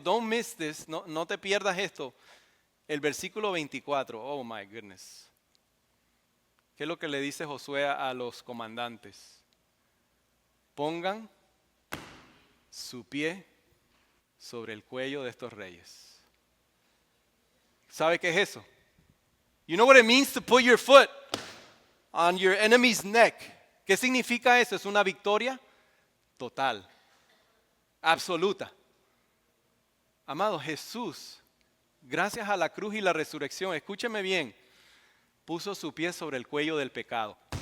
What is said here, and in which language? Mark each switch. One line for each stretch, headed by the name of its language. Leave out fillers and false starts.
English: Don't miss this.
Spanish: No te pierdas esto. El versículo 24.
English: Oh my goodness.
Spanish: ¿Qué es lo que le dice Josué a los comandantes? Pongan su pie sobre el cuello de estos reyes. ¿Sabe qué es eso?
English: You know what it means to put your foot on your enemy's neck.
Spanish: ¿Qué significa eso? Es una victoria total, absoluta. Amado, Jesús, gracias a la cruz y la resurrección, escúcheme bien, puso su pie sobre el cuello del pecado.